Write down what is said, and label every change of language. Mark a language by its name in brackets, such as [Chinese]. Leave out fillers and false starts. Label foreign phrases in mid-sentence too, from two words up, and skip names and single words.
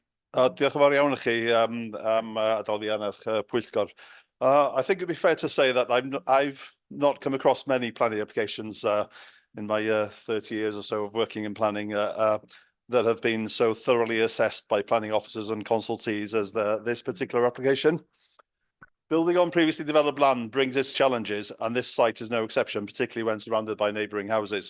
[Welsh] Diolch yn fawr iawn i chi am adroddiad eich Pwyllgor. [English] I think it'd be fair to say that I've not come across many planning applications in my 30 years or so of working in planning that have been so thoroughly assessed by planning officers and consultees as this particular application. Building on previously developed land brings its challenges, and this site is no exception, particularly when surrounded by neighbouring houses.